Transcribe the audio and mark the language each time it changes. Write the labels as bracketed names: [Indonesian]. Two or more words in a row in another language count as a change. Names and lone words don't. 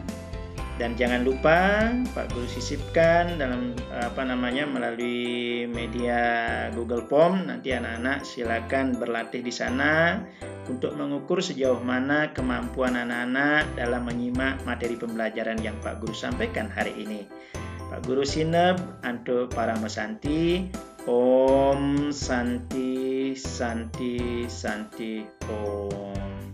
[Indonesian] Dan jangan lupa Pak Guru sisipkan dalam melalui media Google Form. Nanti anak-anak silakan berlatih di sana untuk mengukur sejauh mana kemampuan anak-anak dalam menyimak materi pembelajaran yang Pak Guru sampaikan hari ini. Pak Guru sinep untuk para mesanti. [Sanskrit] Om Santi Santi Santi Om.